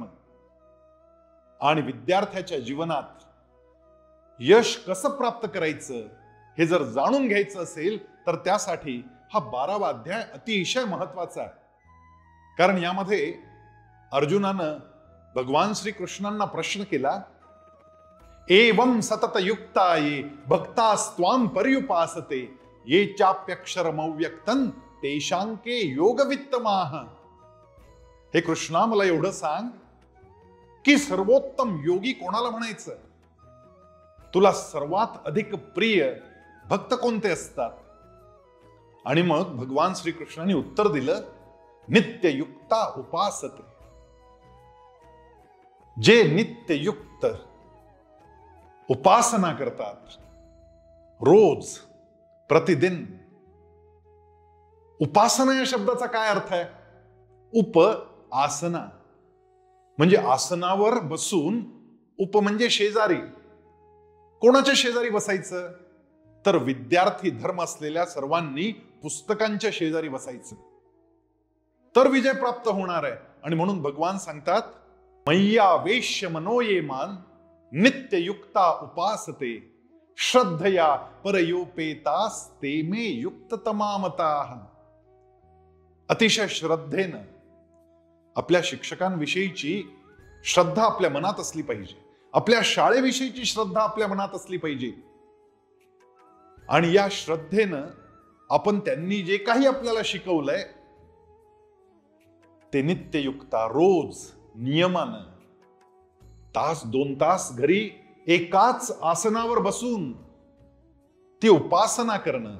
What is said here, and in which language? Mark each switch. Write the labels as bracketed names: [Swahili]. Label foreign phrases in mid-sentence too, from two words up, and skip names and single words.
[Marathi] आणि विद्यार्थ्याच्या जीवनात यश कसं प्राप्त करायचं हे जर जाणून घ्यायचं असेल तर त्यासाठी हा 12वा अध्याय अतिशय महत्वाचा आहे. कारण यामध्ये अर्जुनानं भगवान श्रीकृष्णांना प्रश्न केला, [Sanskrit] एवं सतत युक्ता ये भक्तास्त्वाम पर्युपासते ये चाप्यक्षरमव्यक्तं तेषांके योगवित्तमाह. [Marathi] हे कृष्णा, मला एवढं सांग की सर्वोत्तम योगी कोणाला म्हणायचं? तुला सर्वात अधिक प्रिय भक्त कोणते असतात? आणि मग भगवान श्रीकृष्णाने उत्तर दिलं, [Sanskrit] नित्ययुक्ता उपासते. [Marathi] जे नित्ययुक्त उपासना करतात रोज प्रतिदिन. उपासना या शब्दाचा काय अर्थ आहे? उप आसना म्हणजे आसनावर बसून. उप म्हणजे शेजारी. कोणाच्या शेजारी बसायचं? तर विद्यार्थी धर्म असलेल्या सर्वांनी पुस्तकांच्या शेजारी बसायचं, तर विजय प्राप्त होणार आहे. आणि म्हणून भगवान सांगतात, [Sanskrit] मय्या वेश्य मनोयेमान नित्ययुक्ता उपासते श्रद्धया परयोपेतास्ते मे युक्ततमामताः. [Marathi] अतिशय श्रद्धेनं आपल्या शिक्षकांविषयीची श्रद्धा आपल्या मनात असली पाहिजे. आपल्या शाळेविषयीची श्रद्धा आपल्या मनात असली पाहिजे. आणि या श्रद्धेनं आपण त्यांनी जे काही आपल्याला शिकवलंय ते नित्ययुक्ता रोज नियमानं तास 2 तास घरी एकाच आसनावर बसून ती उपासना करणं.